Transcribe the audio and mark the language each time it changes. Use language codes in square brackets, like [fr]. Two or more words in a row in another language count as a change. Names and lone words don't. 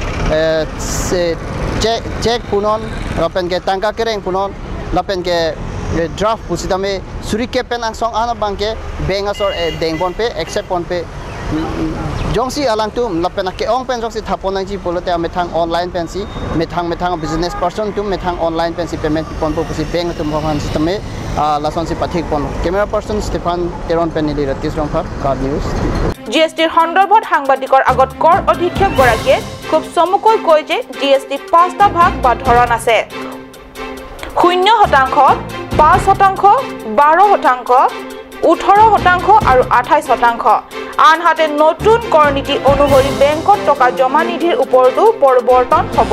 [mjw] check punon lapen ke tangka kereng punon lapen ke draft pusitame surike pen ang song ana bangke bank asor dengpon pe accept pon pe jongsi alang tum lapen ke ong pen jongsi thapon ang ji polote amethang online pensi methang [en] business person [mjw] tum methang online pensi payment pon po pusi bank tum bhavan systeme lason si pathik pon [en] camera person [mjw] Stefan Teron penili ratis rongphar card news [as] GST সন্দৰ্ভত সাংবাদিকৰ আগত কৰ অধীক্ষক গৰাকীয়ে খুব চমুকৈ কয় যে GST 5টা ভাগ বা ধৰণ আছে 0%, 5%, 12%, 18% আৰু 28%। আনহাতে নতুন কৰ নীতি অনুসৰি বেংকত টকা জমা নিধিৰ ওপৰতো পৰিৱৰ্তন হ'ব।